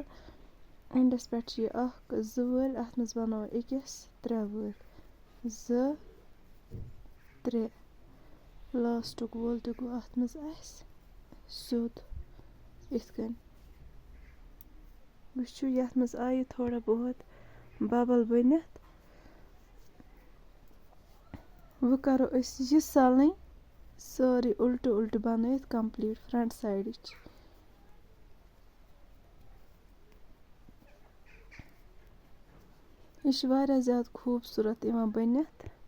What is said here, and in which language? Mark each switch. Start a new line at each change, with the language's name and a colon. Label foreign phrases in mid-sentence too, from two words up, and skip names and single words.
Kashmiri: اٮ۪نٛڈَس پٮ۪ٹھ چھِ یہِ 1 2 وٲلۍ. اَتھ منٛز بَناوو أکِس 3 وٲلۍ. 2 3. لاسٹُک وول تہِ گوٚو اَتھ منٛز اَسہِ سیوٚد یِتھ کٔنۍ. وٕچھِو یَتھ منٛز آیہِ تھوڑا بہت بَبَل بٔنِتھ. وۄنۍ کَرو أسۍ یہِ سَلٕنۍ سٲرٕے اُلٹہٕ اُلٹہٕ بَنٲیِتھ
English: complete front side.
Kashmiri: یہِ چھِ واریاہ زیادٕ خوٗبصوٗرت یِوان بٔنِتھ.